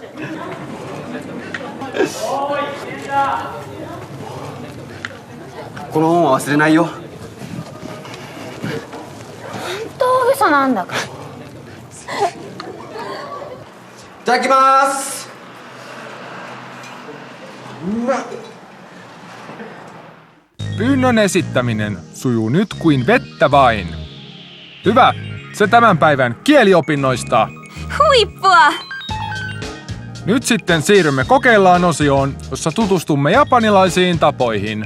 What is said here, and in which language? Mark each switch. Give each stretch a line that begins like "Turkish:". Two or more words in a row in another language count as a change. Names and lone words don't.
Japanese: この本は忘れないよ。本当大げさなんだから。いただきます。
Finnish: Pyynnön esittäminen sujuu nyt kuin vettä vain. Hyvä, se tämän päivän kieliopinnoista. Huippua! Nyt sitten siirrymme kokeillaan osioon, jossa tutustumme japanilaisiin tapoihin.